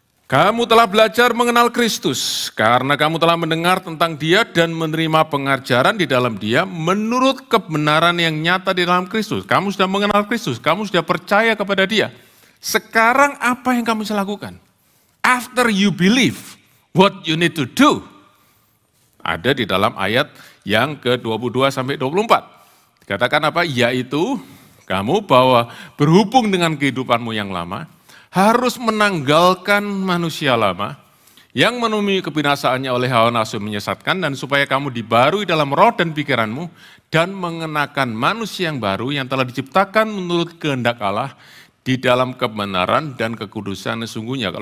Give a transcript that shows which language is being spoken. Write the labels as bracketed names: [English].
[Indonesian] Kamu telah belajar mengenal Kristus, karena kamu telah mendengar tentang Dia dan menerima pengajaran di dalam Dia menurut kebenaran yang nyata di dalam Kristus. Kamu sudah mengenal Kristus, kamu sudah percaya kepada Dia. Sekarang apa yang kamu bisa lakukan? [English] After you believe, what you need to do? [Indonesian] Ada di dalam ayat yang ke-22 sampai 24. Dikatakan apa? Yaitu kamu bahwa berhubung dengan kehidupanmu yang lama, harus menanggalkan manusia lama yang menemui kebinasaannya oleh hawa nafsu menyesatkan, dan supaya kamu dibarui dalam roh dan pikiranmu dan mengenakan manusia yang baru yang telah diciptakan menurut kehendak Allah di dalam kebenaran dan kekudusan sesungguhnya.